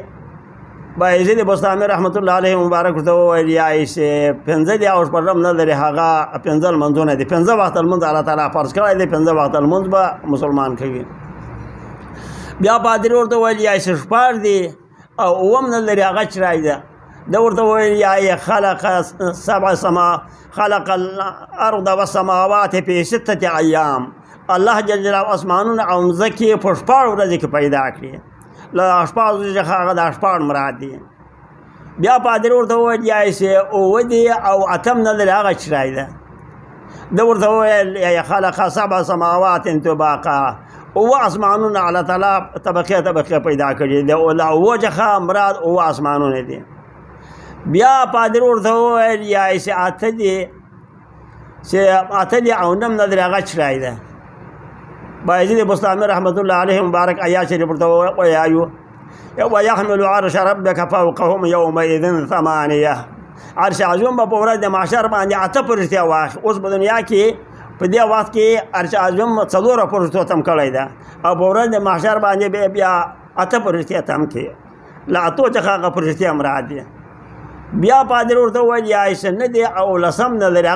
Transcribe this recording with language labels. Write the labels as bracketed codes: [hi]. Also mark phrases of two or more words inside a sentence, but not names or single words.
[ps] بایزید بسطامي [ar] رحمت الله علیه [ps] مبارک ورته وویل یا چې پنځه دي او شپږم نه لري. هغه پنځه لمونځونه دي. پنځه وخته لمونځ الله تعالی فرض کړی دی، پنځه وخته لمونځ به مسلمان کوي. بیا پادري ورته وویل یا چې شپږ دي او اووم نه لري. هغه شی دی. ده ورته وویل یا [ar] خلق الارض والسماوات في 6 أيام. [ps] الله جل جلاله اسمانونه او ځمکې په شپږ ورځو کې پیدا کړي. له شپږ ورځو څخه هغه د شپږ مراد دي. بیا پادري ورته وویل یا چې اووه دي او اتم نه لري. هغه شی دی. ده ورته وویل یا [ar] خلق 7 سماوات طباقا. [ps] اووه اسمانونه الله تعالی طبقې طبقې پیدا کړي دي. له اووه څخه مراد اووه اسمانونه دي. بیا پادري ورته وویل یا چې اته دي او نم نه لري. هغه شی دی. بایزید بسطامي [ar] رحمت الله علیه [ps] مبارک آیات شریف ورته وایي [ar] ويحمل عرش ربك فوقهم يومئذ 8. [ps] عرش عظیم به په ورځ د محشر باندې اته فرښتې واخلي. اوس په دنیا کې په دې وخت کې عرش عظیم څلورو فرښتو تم کړی ده او په ورځ د محشر باندې بیا اته فرښتې تم کړي. له اتو څخه هغه فرښتې مراد دي. بیا پادري ورته وویل یا چې نه دی او لسم نه لري.